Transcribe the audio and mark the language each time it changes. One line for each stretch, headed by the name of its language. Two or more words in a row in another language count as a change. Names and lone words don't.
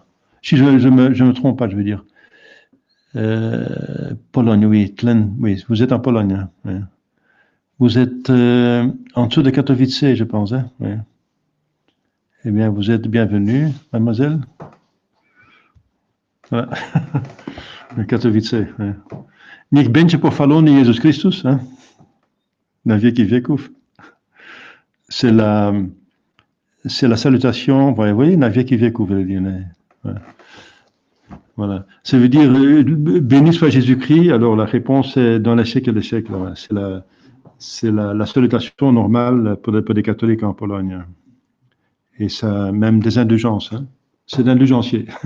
French: Si je me trompe pas, je veux dire. Pologne, oui, Tlen, oui, vous êtes en Pologne. Hein, oui. Vous êtes en dessous de Katowice, je pense. Hein, oui. Eh bien, vous êtes bienvenue, mademoiselle. Voilà. Katowice. Oui.
Polish: Niech będzie pochwalony Jezus Chrystus. Hein, na wieki wieków.
French: C'est la salutation, vous voyez,
Polish: na wieki wieków,
French: vous voulez dire. Ouais. Voilà. Ça veut dire béni soit Jésus-Christ. Alors la réponse est dans les siècles des siècles. Voilà. C'est la salutation normale pour les catholiques en Pologne. Et ça, même des indulgences. Hein. C'est d'indulgencier.